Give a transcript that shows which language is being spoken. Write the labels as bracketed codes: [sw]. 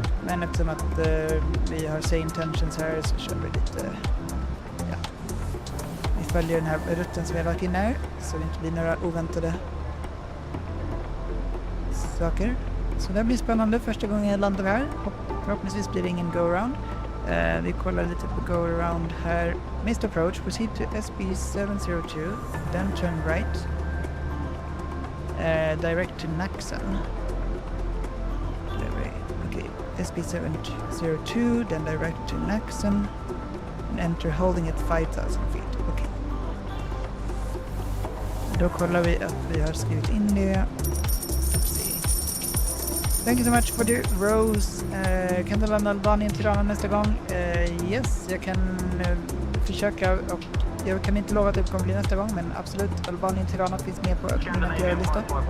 [sv] Men eftersom att vi har [en] same intentions [sv] här så kör vi lite, ja. Vi följer den här rutten som vi har lagt in här så det inte blir några oväntade saker. Så det blir spännande första gången jag landar här. Förhoppningsvis blir det ingen go-around. Vi kollar lite på go-around här. [en] Missed approach, proceed to SB702, then turn right. Direct to Naxon. Okay, SB702, then direct to Naxon. And enter holding at 5,000 feet. Okay. [sv] Då kollar vi att vi har skrivit in det. [en] Thank you so much for the Rose. [sv] Kan du landa Albanien till Tirana nästa gång? Yes, jag kan försöka och jag kan inte lova att det kommer bli nästa gång, men absolut, Albanien till Tirana finns med på min lista.